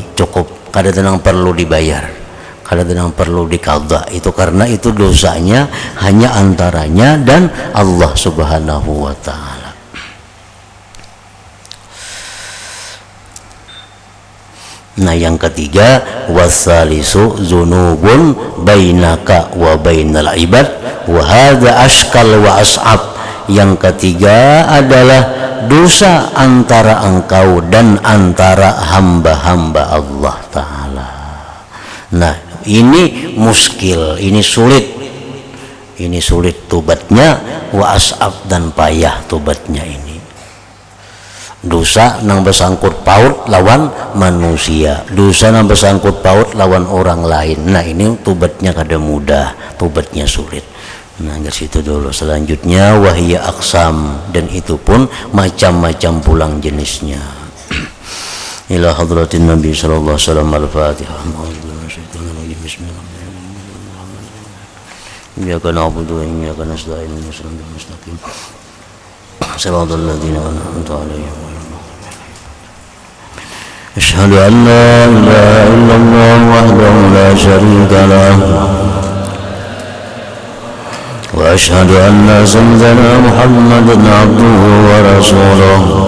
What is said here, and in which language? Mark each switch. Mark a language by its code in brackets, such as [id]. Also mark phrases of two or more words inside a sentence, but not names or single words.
[bjn] Cukup, kada tenang perlu dibayar, kada tenang perlu diqadha itu, karena itu dosanya hanya antaranya dan [ar] الله سبحانه وتعالى. [id] Nah, yang ketiga, [ar] والثالث ذنوب بينك وبين العباد وهذا أشكل وأصعب. [id] Yang ketiga adalah dosa antara engkau dan antara hamba-hamba [ar] الله تعالى. [id] Nah, ini muskil, ini sulit tobatnya, [ar] وأصعب, [bjn] dan payah tobatnya ini. dosa nang bersangkut paut lawan manusia, dosa nang bersangkut paut lawan orang lain. Nah ini tobatnya kada mudah, tobatnya sulit. [id] Nah dari situ dulu. [bjn] Selanjutnya [ar] وهي أقسام, [bjn] dan itu pun macam-macam pulang jenisnya. [ar] إلى حضرة النبي صلى الله عليه وسلم. Al-Fatihah. إياك نعبد وإياك نستعين. اهدنا المستقيم. صراط الذين أنعمت عليهم. أشهد أن لا إله إلا الله وحده لا شريك له وأشهد أن سيدنا محمدا عبده ورسوله